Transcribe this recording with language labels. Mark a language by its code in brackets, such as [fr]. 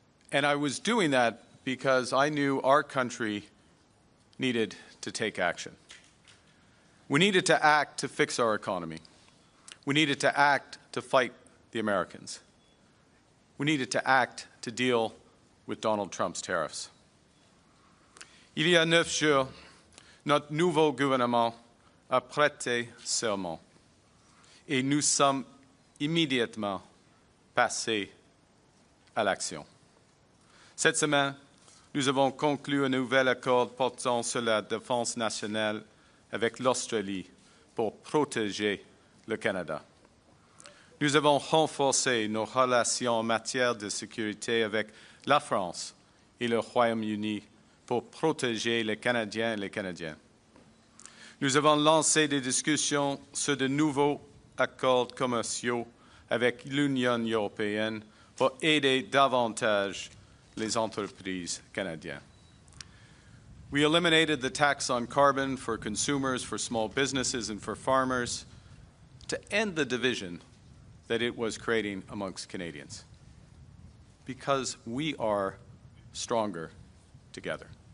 [en] And I was doing that because I knew our country needed to take action. We needed to act to fix our economy. We needed to act to fight the Americans. We needed to act to deal with Donald Trump's tariffs. [fr] Il y a 9 jours, notre nouveau gouvernement a prêté serment et nous sommes immédiatement passés à l'action. Cette semaine, nous avons conclu un nouvel accord portant sur la défense nationale avec l'Australie pour protéger le Canada. Nous avons renforcé nos relations en matière de sécurité avec la France et le Royaume-Uni pour protéger les Canadiens et les Canadiennes. Nous avons lancé des discussions sur de nouveaux accords commerciaux avec l'Union européenne pour aider davantage les entreprises canadiennes. [en] We eliminated the tax on carbon for consumers, for small businesses, and for farmers to end the division that it was creating amongst Canadians. Because we are stronger together.